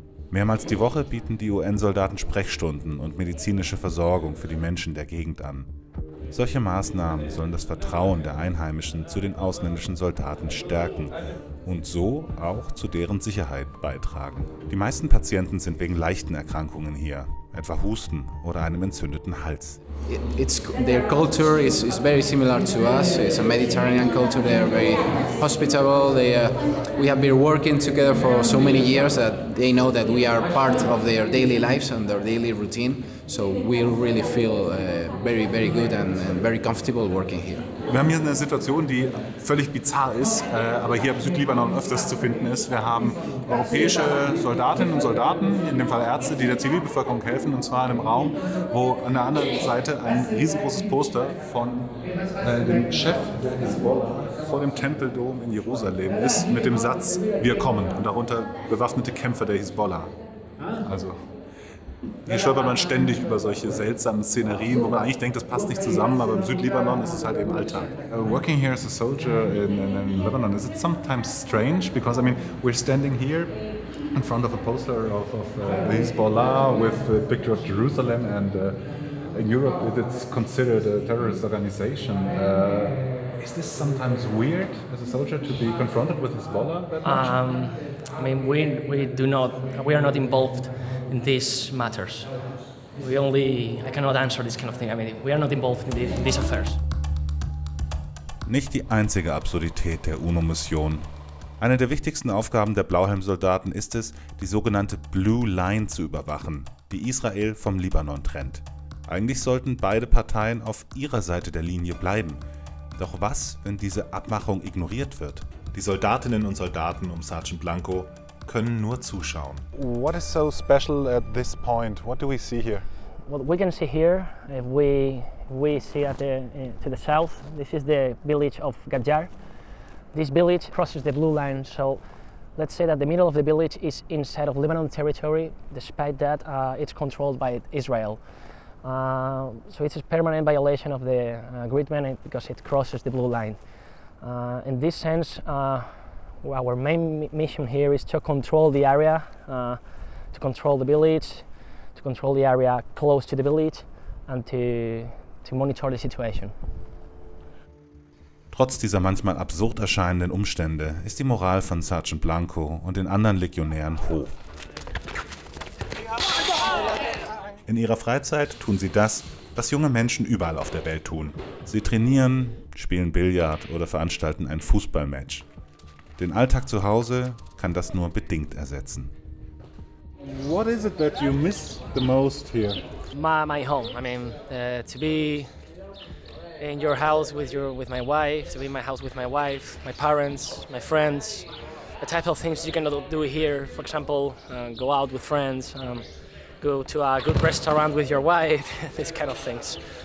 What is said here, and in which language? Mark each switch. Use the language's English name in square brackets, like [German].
[German] Mehrmals die Woche bieten die UN-Soldaten Sprechstunden und medizinische Versorgung für die Menschen der Gegend an. Solche Maßnahmen sollen das Vertrauen der Einheimischen zu den ausländischen Soldaten stärken und so auch zu deren Sicherheit beitragen. Die meisten Patienten sind wegen leichten Erkrankungen hier. etwa Husten oder einem entzündeten Hals. [English] Their culture is very similar to us. It's a Mediterranean culture. They are very hospitable. We have been working together for so many years that they know that we are part of their daily lives and their daily routine. So we really feel very, very good and very comfortable working here. [German] Wir haben hier eine Situation, die völlig bizarr ist, aber hier im Südlibanon öfters zu finden ist. Wir haben europäische Soldatinnen und Soldaten, in dem Fall Ärzte, die der Zivilbevölkerung helfen, und zwar in einem Raum, wo an der anderen Seite ein riesengroßes Poster von dem Chef der Hisbollah vor dem Tempeldom in Jerusalem ist, mit dem Satz, wir kommen, und darunter bewaffnete Kämpfer der Hisbollah. Also hier stolpert man ständig über solche seltsamen Szenerien, wo man eigentlich denkt, das passt nicht zusammen, aber im Südlibanon ist es halt eben Alltag. [English] Working here as a soldier in Lebanon, is it sometimes strange? Because I mean, we're standing here in front of a poster of the Hezbollah with a picture of Jerusalem, and in Europe it's considered a terrorist organization. Is this sometimes weird as a soldier to be confronted with Hezbollah that much? I mean, we are not involved in these matters. I cannot answer this kind of thing. I mean, we are not involved in these affairs. [German] Nicht die einzige Absurdität der UNO-Mission. Eine der wichtigsten Aufgaben der Blauhelmsoldaten ist es, die sogenannte Blue Line zu überwachen, die Israel vom Libanon trennt. Eigentlich sollten beide Parteien auf ihrer Seite der Linie bleiben. Doch was, wenn diese Abmachung ignoriert wird? Die Soldatinnen und Soldaten um Sergeant Blanco können nur zuschauen. [English] What is so special at this point? What do we see here? What we can see here, if we see to the south, this is the village of Gajar. This village crosses the blue line, so let's say that the middle of the village is inside of Lebanon territory. Despite that, it's controlled by Israel. So it's a permanent violation of the agreement because it crosses the blue line. In this sense, our main mission here is to control the area, to control the village, to control the area close to the village, and to monitor the situation. [German] Trotz dieser manchmal absurd erscheinenden Umstände ist die Moral von Sergeant Blanco und den anderen Legionären hoch. In ihrer Freizeit tun sie das, was junge Menschen überall auf der Welt tun. Sie trainieren, spielen Billard oder veranstalten ein Fußballmatch. Den Alltag zu Hause kann das nur bedingt ersetzen. [English] What is it that you miss the most here? My home. I mean, to be in your house with my wife, to be in my house with my wife, my parents, my friends, the type of things you cannot do here. For example, go out with friends, go to a good restaurant with your wife, these kind of things.